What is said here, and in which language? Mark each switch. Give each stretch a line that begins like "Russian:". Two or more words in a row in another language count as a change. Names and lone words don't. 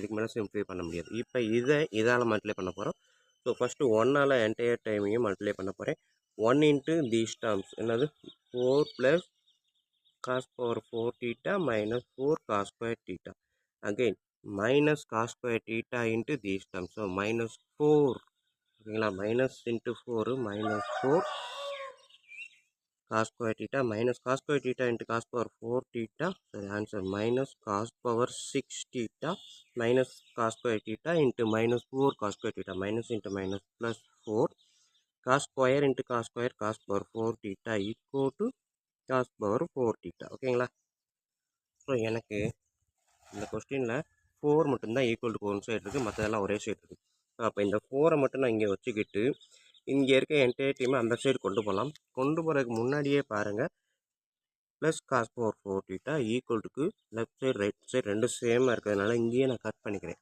Tamil: இதுக்கு மேலே சிம்பிளை பண்ண முடியாது. இப்போ இதால் மல்டிப்ளை பண்ண போகிறோம். ஸோ ஃபஸ்ட்டு 1ஆல்
English: entire timeaiyum
Tamil: மல்டிப்ளை பண்ண போகிறேன்.
English: 1 into these terms என்னது 4 plus cos power 4 theta -4 cos square theta. அகெயின் minus cos square theta into these terms. So minus 4. ஓகேங்களா, minus into 4 -4 cos square theta minus cos square theta into cos power 4 theta. So the answer minus cos power 6 theta minus cos square theta into -4 cos square theta. Minus into minus plus 4 cos square into cos square cos power 4 theta equal to cos power 4 theta.
Tamil: ஓகேங்களா. ஸோ எனக்கு இந்த கொஸ்டினில் 4 மட்டும்தான்
English: equal to one side
Tamil: இருக்குது, மற்றதெல்லாம் ஒரே சைடு இருக்குது. அப்போ இந்த 4 மட்டும் நான் இங்கே வச்சுக்கிட்டு இங்கே இருக்க
English: entire teamai
Tamil: அந்த சைடு கொண்டு போகலாம். கொண்டு போகிறதுக்கு முன்னாடியே பாருங்கள்,
English: plus cos power 4 theta equal tukku left side right side
Tamil: ரெண்டும் சேமாக இருக்கிறதுனால இங்கேயே நான் கட் பண்ணிக்கிறேன்.